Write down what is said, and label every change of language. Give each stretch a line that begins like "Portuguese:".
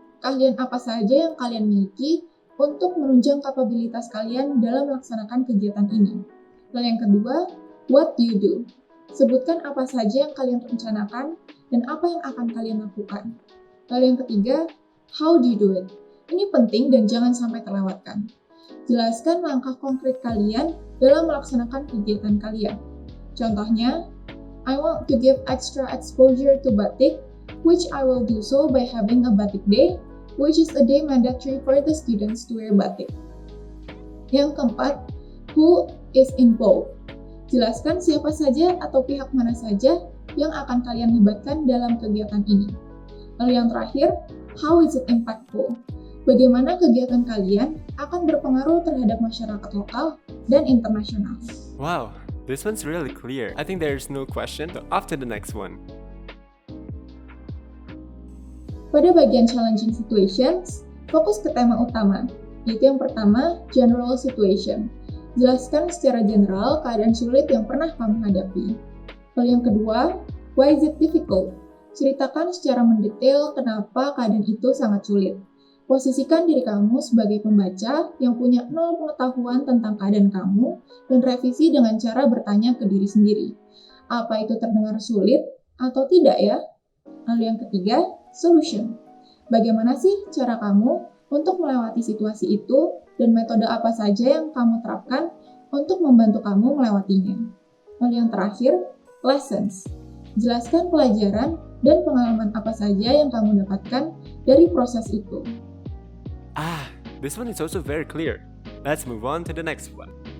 Indonesian: Keahlian apa saja yang kalian miliki untuk menunjang kapabilitas kalian dalam melaksanakan kegiatan ini. Lalu yang kedua,
English: what do you do?
Indonesian: Sebutkan apa saja yang kalian rencanakan dan apa yang akan kalian lakukan. Lalu yang ketiga,
English: how do you do it?
Indonesian: Ini penting dan jangan sampai terlewatkan. Jelaskan langkah konkret kalian dalam melaksanakan kegiatan kalian. Contohnya,
English: I want to give extra exposure to batik, which I will do so by having a batik day, which is a day mandatory for the students to wear batik.
Indonesian: Yang keempat,
English: who is involved?
Indonesian: Jelaskan siapa saja atau pihak mana saja yang akan kalian libatkan dalam kegiatan ini. Lalu yang terakhir,
English: how is it impactful?
Indonesian: Bagaimana kegiatan kalian akan berpengaruh terhadap masyarakat lokal dan internasional.
English: Wow, this one's really clear. I think there's no question, so off to the next one.
Indonesian: Pada bagian
English: challenging situations,
Indonesian: fokus ke tema utama, yaitu yang pertama,
English: general situation.
Indonesian: Jelaskan secara general keadaan sulit yang pernah kamu hadapi. Lalu yang kedua,
English: why is it difficult?
Indonesian: Ceritakan secara mendetail kenapa keadaan itu sangat sulit. Posisikan diri kamu sebagai pembaca yang punya nol pengetahuan tentang keadaan kamu dan revisi dengan cara bertanya ke diri sendiri. Apa itu terdengar sulit atau tidak ya? Lalu yang ketiga, solution. Bagaimana sih cara kamu untuk melewati situasi itu dan metode apa saja yang kamu terapkan untuk membantu kamu melewatinya. Lalu yang terakhir, lessons. Jelaskan pelajaran dan pengalaman apa saja yang kamu dapatkan dari proses itu.
English: This one is also very clear. Let's move on to the next one.